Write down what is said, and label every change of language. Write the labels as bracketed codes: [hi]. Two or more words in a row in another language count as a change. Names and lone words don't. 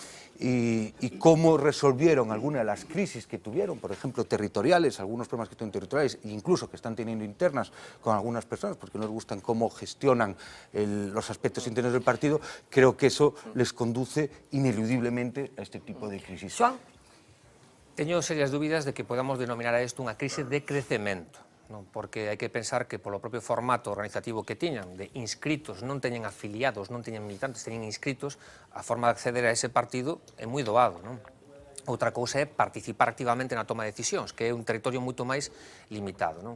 [es] y cómo resolvieron algunas de las crisis que tuvieron, por ejemplo, territoriales, algunos problemas que tuvieron territoriales, e incluso que están teniendo internas con algunas personas, porque no les gustan cómo gestionan los aspectos internos del partido, creo que eso les conduce ineludiblemente a este tipo de crisis. Joan? [gl] Teño serias dúbidas de que podamos denominar a isto unha crise de crecemento, non? Porque hai que pensar que polo propio formato organizativo que tiñan, de inscritos, non teñen afiliados, non teñen militantes, teñen inscritos, a forma de acceder a ese partido é moi doado, non? Outra cousa é participar activamente na toma de decisións, que é un territorio moito máis limitado, non?